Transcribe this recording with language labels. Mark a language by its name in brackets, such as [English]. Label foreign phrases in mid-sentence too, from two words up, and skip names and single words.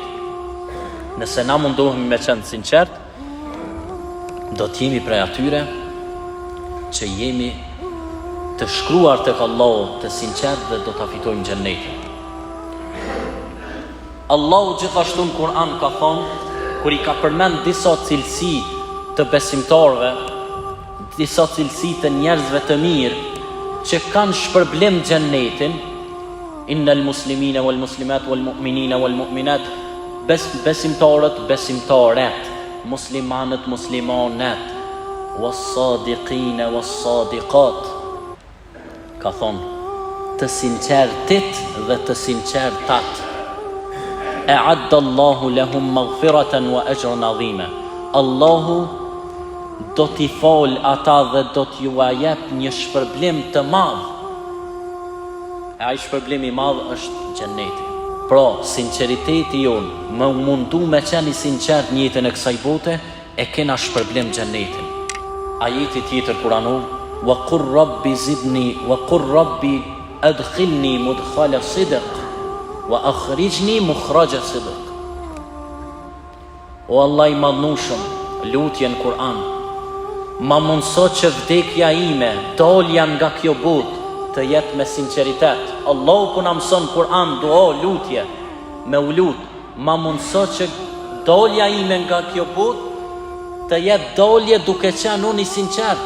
[Albanian] Nëse na mundohemi me qenë sinqert, do t'jemi prej atyre që jemi të shkruar tek Allahu të sinqert dhe do t'a fitojmë xhenetin. Allahu gjithashtu në Kur'an ka thonë, kur i ka përmend disa cilësi të besimtarve, disa cilësi të njerëzve të mirë që kanë shpërblim xhenetin: [Arabic] "إن المسلمين والمسلمات والمؤمنين والمؤمنات", [Albanian] besimtarët, besimtaret, muslimanët, muslimanet, [Arabic] والصادقين والصادقات. [Albanian] Ka thonë: të sinqertit dhe të sinqertat. [Arabic] أعد الله لهم مغفرة وأجرا عظيما. [Albanian] Allahu do t'i fal ata dhe do t'ju jep një shpërblim të madh. Ai shpërblim i madh është xheneti. Pra, sinqeriteti jon, më mundu me qenë i sinqert në jetën e kësaj bote, e kena shpërblim xhenetin. Ajeti tjetër kuranor, [Arabic] وقل رب زدني وقل رب أدخلني مدخل صدق وأخرجني مخرج صدق. [Albanian] O Allah i madhnushëm, lutje në Kur'an, ma mundso që vdekja ime, dalja nga kjo botë, të jetë me sinqeritet. Allahu ku na mëson Kur'an, dua, lutje, me u lut, ma mundso që dalja ime nga kjo botë të jetë dalje duke qenë unë i sinqert.